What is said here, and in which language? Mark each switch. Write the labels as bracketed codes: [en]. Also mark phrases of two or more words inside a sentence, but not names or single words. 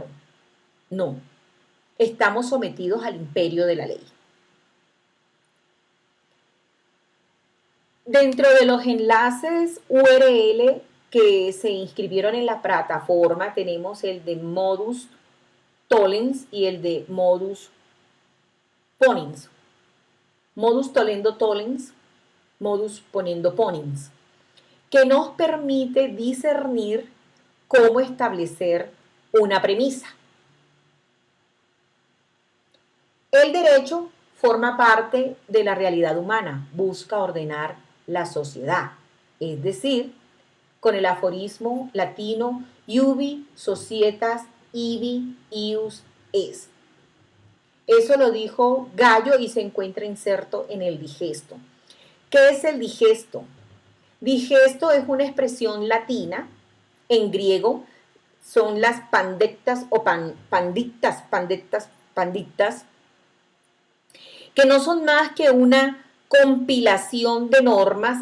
[es] No, estamos sometidos al imperio de la ley. Dentro de los enlaces URL que se inscribieron en la plataforma tenemos el de [la] Modus Tollens [es] y el de [la] Modus Ponens. Modus tollendo tollens, modus ponendo ponens, [es] que nos permite discernir cómo establecer una premisa. El derecho forma parte de la realidad humana, busca ordenar la sociedad, es decir, con el aforismo latino [la] iubi societas ibi ius est. [es] Eso lo dijo Gallo y se encuentra inserto en el digesto. ¿Qué es el digesto? Digesto es una expresión latina, en griego son las pandectas o pandictas, que no son más que una compilación de normas.